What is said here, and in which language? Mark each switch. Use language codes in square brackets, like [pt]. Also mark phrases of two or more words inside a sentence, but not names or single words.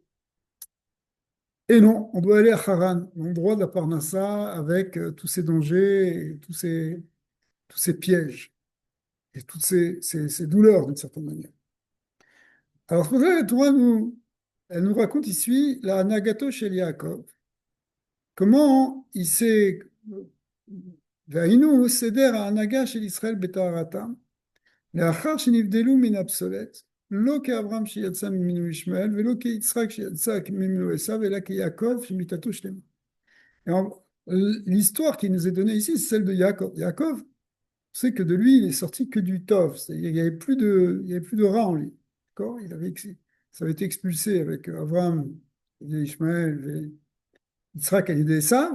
[fr] Et non, on doit aller à Haran, l'endroit de la parnassa, avec tous ces dangers, et tous ces pièges, et toutes ces douleurs, d'une certaine manière. Alors, c'est pour ça que la Torah elle nous raconte ici la [he] נהגתו של יעקב, [fr] comment il s'est... [he] והיינו סדר ההנהגה של ישראל בטהרתם, לאחר שנבדלו מן הפסולת, לא כאברהם שיצא ממנו ישמעאל, ולא כיצחק שיצא ממנו עשיו, אלא כיעקב שמיתתו שלמה. [fr] L'histoire qui nous est donnée ici, c'est celle de Yaakov. Yaakov, c'est que de lui, il est sorti que du tov. Il n'y avait il y avait plus de rat en lui. D'accord? Ça avait été expulsé avec Abraham, et Ishmaël, et Yitzhak et Esav.